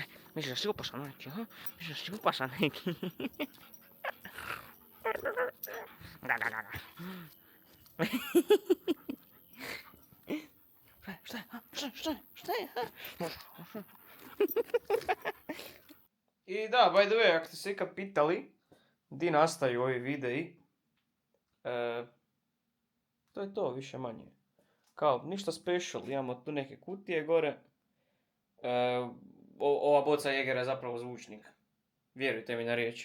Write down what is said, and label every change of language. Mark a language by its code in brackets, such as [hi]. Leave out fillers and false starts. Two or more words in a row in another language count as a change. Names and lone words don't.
[hr] Misliš da si upasan neki, ha? Misliš da si upasan neki? Šta je? I da, [en] by the way, [hr] ako ste se ikad pitali di nastaju ovi videi, to je to, više manje. Kao, ništa special, imamo tu neke kutije gore. Ova boca Jegera je zapravo zvučnik. Vjerujte mi na riječ.